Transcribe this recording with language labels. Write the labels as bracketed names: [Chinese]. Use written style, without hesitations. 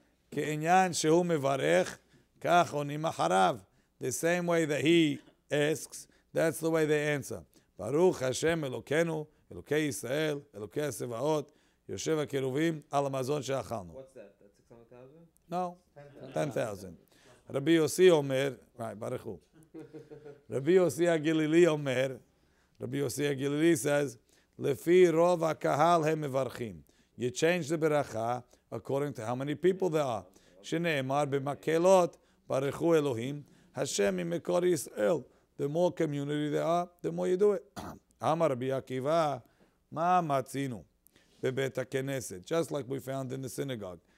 [Hebrew] כעניין שהוא מברך, כך עונים אחריו. [English] The same way that he asks, that's the way they answer. [Hebrew] ברוך השם אלוקינו, אלוקי ישראל, אלוקי הצבאות, יושב הקירובים על המזון שאכלנו. [English] What's that? That's 600,000? No, 10,000. [Hebrew] רבי יוסי אומר, right, ברכו. רבי יוסי הגלילי אומר, [English] Rabbi Yossi HaGilili says, [Hebrew] Lefi rov hakahal hem mevarchim. [English] You change the beracha according to how many people there are. [Hebrew] Shneimar b'makelot barechu Elohim Hashem imekor Yisrael. [English] The more community there are, the more you do it. [Hebrew] Amar Rabbi Akiva, ma matzinu bebet haKnesset, [English] just like we found in the synagogue.